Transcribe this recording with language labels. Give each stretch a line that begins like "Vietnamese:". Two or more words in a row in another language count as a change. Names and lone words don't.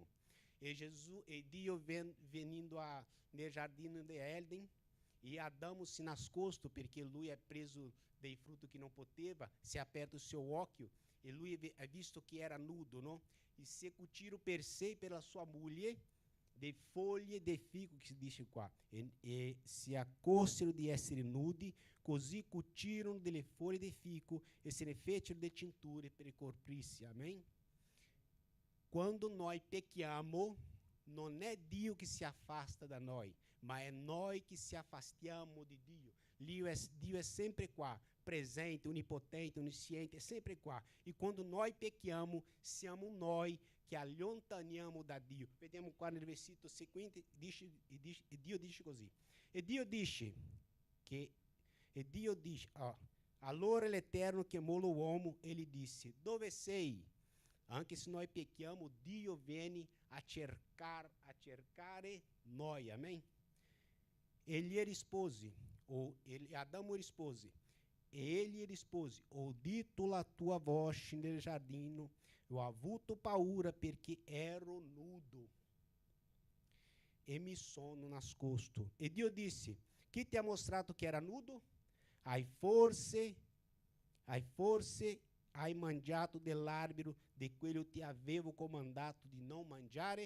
Italian: E Dio venindo nel giardino di Eden, e Adamo se nascosto perché lui è preso dei frutti che non poteva, si è aperto il suo occhio e lui ha visto che era nudo, no? E se cucirono per sé e per la sua moglie de foglie de fico, che si dice qua, e si accorsero di essere nudi, così cucirono delle foglie de fico e se ne fecero de cinture per coprirsi. Amém? Quando nós pecchiamo, non è Dio che si afasta da noi, ma è noi che si afastiamo di Dio. Dio è sempre qua, presente, onipotente, onisciente, è sempre qua. E quando noi pecchiamo, siamo noi che allontaniamo da Dio. Vediamo qua nel versetto seguente, Dio dice così. E Dio dice, allora l'Eterno chiamò l'uomo e gli disse, dove sei? Anche se noi pecchiamo, Dio viene a cercare noi, amém? Ele rispose, Adamo rispose, e ele rispose, ho udito la tua voce nel giardino, ho avuto paura perché ero nudo e mi sono nascosto. E Dio disse, chi ti ha mostrato che era nudo? Hai forse mangiato dell'albero di quello ti avevo comandato di non mangiare?